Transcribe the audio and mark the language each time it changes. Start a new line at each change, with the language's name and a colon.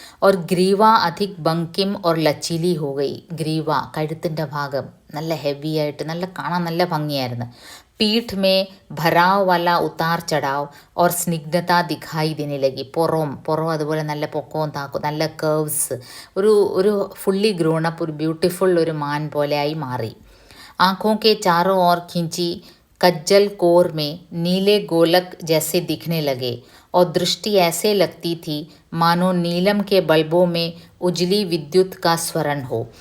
Hindi: और ग्रीवा अधिक बंकिम और लचीली हो गई.
Malayalam: ഗ്രീവ, കഴുത്തിൻ്റെ ഭാഗം നല്ല ഹെവി ആയിട്ട്, നല്ല കാണാൻ നല്ല ഭംഗിയായിരുന്നു.
Hindi: पीठ में भराव वाला उतार चढ़ाव और स्निग्धता दिखाई देने लगी.
Malayalam: പുറം അതുപോലെ നല്ല പൊക്കവും താക്കും, നല്ല കേർവ്സ്, ഒരു ഫുള്ളി ഗ്രോണപ്പ്, ഒരു ബ്യൂട്ടിഫുൾ ഒരു മാൻ പോലെയായി മാറി.
Hindi: आँखों के चारों ओर खींची कज्जल कोर में नीले गोलक जैसे दिखने लगे और दृष्टि ऐसे लगती थी मानो नीलम के बल्बों में उजली विद्युत का स्वरण हो.